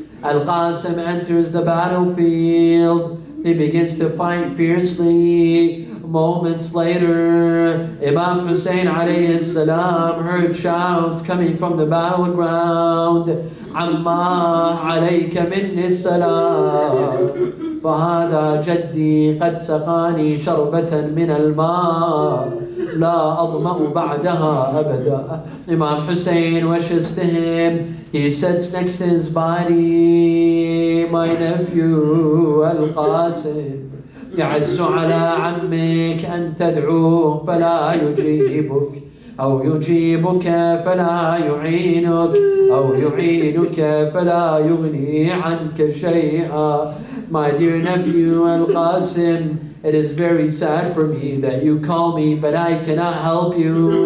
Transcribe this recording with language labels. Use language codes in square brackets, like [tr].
[en] Al-Qasim enters the battlefield. He begins to fight fiercely. Moments later, Imam Hussein alayhi salam heard shouts coming from the battleground. [ar] Amma alayka minni salam. فهذا جدي قد سقاني شربة من الماء لا أظمأ بعدها أبدا. [en] Imam Hussein wishes to him. He sits next to his body. My nephew Al-Qasim, [ar] يعز على عمك أن تدعوه فلا يجيبك، أو يجيبك فلا يعينك، أو يعينك فلا يغني عنك شيئا. [en] My dear nephew Al-Qasim, it is very sad for me that you call me, but I cannot help you.